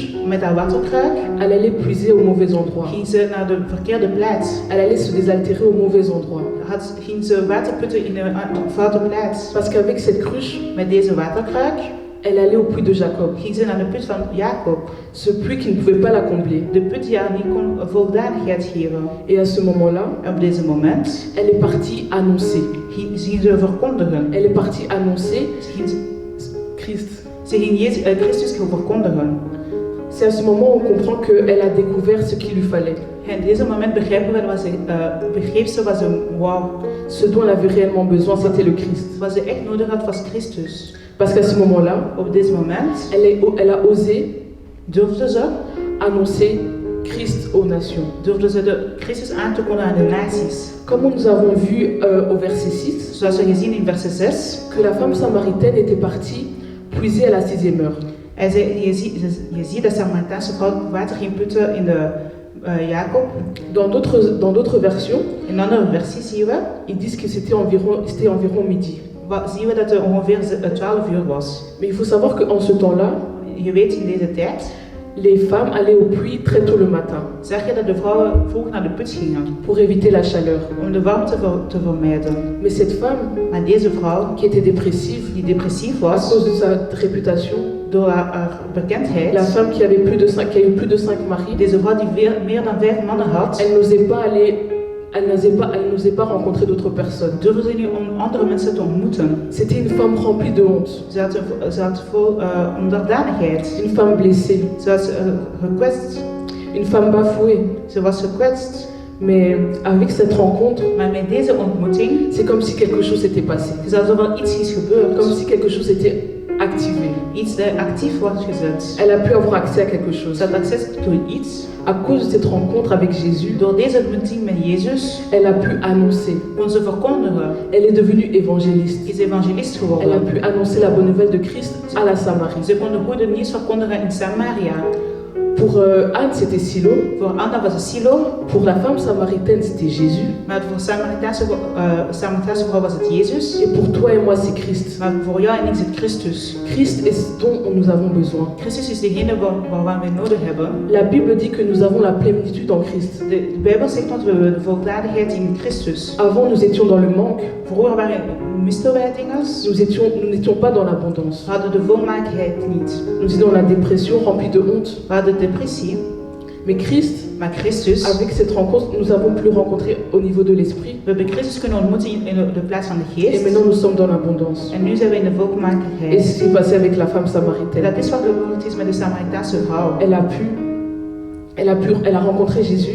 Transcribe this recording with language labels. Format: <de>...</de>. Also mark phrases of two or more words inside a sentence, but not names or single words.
<nl>Met haar waterkruk</nl> <fr>elle allait puiser au mauvais endroit.</fr> <nl>ging ze naar de verkeerde plaats.</nl> <fr>Elle allait se désaltérer au mauvais endroit.</fr> <nl>Ging ze water putten in een foute plaats.</nl> <fr>Parce qu'avec cette cruche,</fr> <nl>Met deze waterkruk</nl> <fr>elle allait au puits de Jacob.</fr> <nl>ging ze naar de put van Jacob.</nl> <fr>Ce puits qui ne pouvait pas la combler.</fr> <nl>De put die haar niet kon voldadigheid geven.</nl> <fr>Et à ce moment-là,</fr> <nl>En op deze moment</nl> <fr>elle est partie annoncer.</fr> <nl>ging ze verkondigen.</nl> <fr>Elle est partie annoncer Christ.</fr> <nl>Ze ging Christus verkondigen.</nl> <fr>C'est à ce moment où on comprend qu'elle a découvert ce qu'il lui fallait.</fr> <nl>En op deze moment begreep ze wat ze wou.</nl> <fr>Ce dont elle avait réellement besoin, c'était le Christ.</fr> <nl>Wat ze echt nodig had was Christus.</nl> <fr>Parce qu'à ce moment-là,</fr> <nl>Op deze moment</nl> <fr>elle a osé</fr> <nl>durfde ze</nl> <fr>annoncer Christ aux nations.</fr> <nl>de Christus aan te kondigen aan de naties.</nl> <fr>Comme nous avons vu au verset 6,</fr> <nl>Zoals we gezien in vers 6.</nl> <fr>que la femme samaritaine était partie puiser à la 6e heure.</fr> <nl>Hij zei, je ziet de Samaritaanse vrouw water ging putten in de Jacob.</nl> <fr>Dans d'autres versions,</fr> <nl>In andere versies zien we,</nl> <fr>ils disent que c'était environ midi.</fr> <nl>zien we dat het ongeveer 12 uur was.</nl> <fr>Mais il faut savoir qu'en ce temps-là,</fr> <nl>Je weet in deze tijd,</nl> <fr>les femmes allaient au puits très tôt le matin</fr> <nl>zag je dat de vrouwen vroeg naar de put gingen</nl> <fr>pour éviter la chaleur.</fr> <nl>om de warmte te vermijden.</nl> <fr>Mais cette femme,</fr> <nl>Maar deze vrouw,</nl> <fr>qui était dépressive</fr> <nl>die depressief</nl> <fr>à</fr> <nl>was,</nl> <fr>cause de sa réputation,</fr> <nl>door haar bekendheid,</nl> <fr>la femme qui a eu plus de 5 maris,</fr> <nl>deze vrouw die meer dan 5 mannen had,</nl> <fr>elle n'osait pas rencontrer d'autres personnes.</fr> <nl>durfde niet om andere mensen te ontmoeten.</nl> <fr>C'était une femme remplie de honte,</fr> <nl>Ze had vol onderdanigheid.</nl> <fr>une femme blessée,</fr> <nl>Ze was gekwetst.</nl> <fr>une femme bafouée.</fr> <nl>Ze was gekwetst.</nl> <fr>Mais avec cette rencontre,</fr> <nl>Maar met deze ontmoeting</nl> <fr>c'est comme si quelque chose s'était passé,</fr> <nl>is alsof er iets is gebeurd.</nl> <fr>comme si quelque chose était activé.</fr> <nl>Iets actief wordt gezet.</nl> <fr>Elle a pu avoir accès à quelque chose.</fr> <nl>Ze had access tot iets.</nl> <fr>À cause de cette rencontre avec Jésus,</fr> <nl>Door deze ontmoeting met Jezus</nl> <fr>elle a pu annoncer.</fr> <nl>kon ze verkondigen.</nl> <fr>Elle est devenue évangéliste.</fr> <nl>Is evangelist</nl> <fr>Elle a</fr> <nl>geworden.</nl> <fr>pu annoncer la bonne nouvelle de Christ à la Samarie.</fr> <nl>Ze kon de goede nieuws verkondigen in Samaria.</nl> <fr>Pour Anne, c'était Silo.</fr> <nl>Voor Anna was het Silo.</nl> <fr>Pour la femme samaritaine, c'était Jésus.</fr> <nl>Maar voor Samaritaanse vrouw was het Jezus.</nl> <fr>Et pour toi et moi, c'est Christ.</fr> <nl>Maar voor jou en ik is het Christus.</nl> <fr>Christ est ce dont nous avons besoin.</fr> <nl>Christus is degene waar wij nodig hebben.</nl> <fr>La Bible dit que nous avons la plénitude en Christ.</fr> <nl>De Bijbel zegt dat we de voldadigheid in Christus.</nl> <fr>Avant, nous étions dans le manque.</fr> <nl>Vroeger misten wij dingen.</nl> <fr>Nous n'étions pas dans l'abondance.</fr> <nl>We hadden de volmaaktheid niet.</nl> <fr>Nous étions dans la dépression, remplie de honte.</fr> <nl>We hadden depressie.</nl> <fr>Mais Christ,</fr> <nl>Maar Christus,</nl> <fr>avec cette rencontre, nous avons pu le rencontrer au niveau de l'esprit.</fr> <nl>we hebben Christus kunnen ontmoeten in de plaats van de</nl> <fr>Et</fr> <nl>geest.</nl> <fr>maintenant, nous sommes dans l'abondance.</fr> <nl>En nu zijn we in de</nl> <fr>Et c'est</fr> <nl>volmaaktheid.</nl> <fr>ce qui s'est passé avec la femme</fr> <nl>En</nl> <fr>samaritaine.</fr> <nl>dat is wat gebeurd is met de Samaritaanse vrouw.</nl> <fr>Elle a rencontré Jésus</fr>